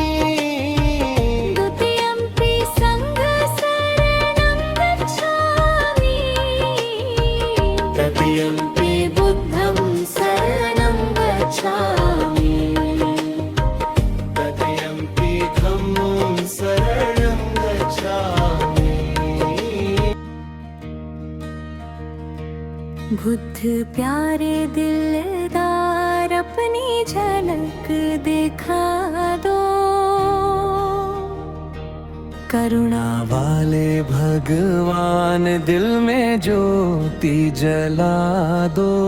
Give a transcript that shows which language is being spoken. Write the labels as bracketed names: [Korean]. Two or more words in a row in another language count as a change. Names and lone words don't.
[Pali] द्वितीयम्पि सङ्घशरणं गच्छामि तृतीयम्पि बुद्धं शरणं गच्छामि तृतीयम्पि धम्मं शरणं गच्छामि [Hindi] बुद्ध प्यारे दिलदार अपनी झलक दिखा दो करुणा वाले भगवान दिल में ज्योति जला दो